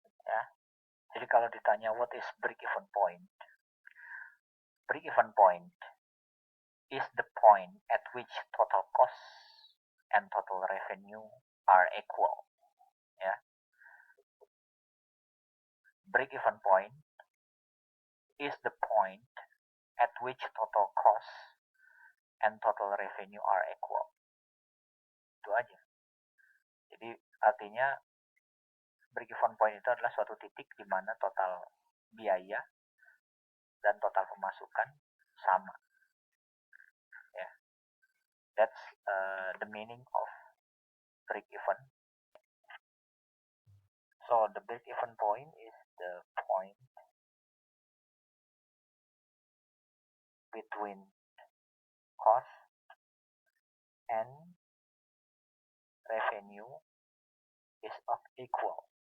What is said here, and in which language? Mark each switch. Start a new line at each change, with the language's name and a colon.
Indonesian: Ya, jadi kalau ditanya
English: what is break-even point, break-even point is the point at which total cost and total revenue are equal. Ya, break-even point is the point at which total cost and total revenue are equal.
Indonesian: Itu aja. Jadi artinya break-even point itu adalah suatu titik di mana total biaya dan total pemasukan sama.
English: Yeah. That's the meaning of break-even. So the break-even point is the point between cost and revenue is equal.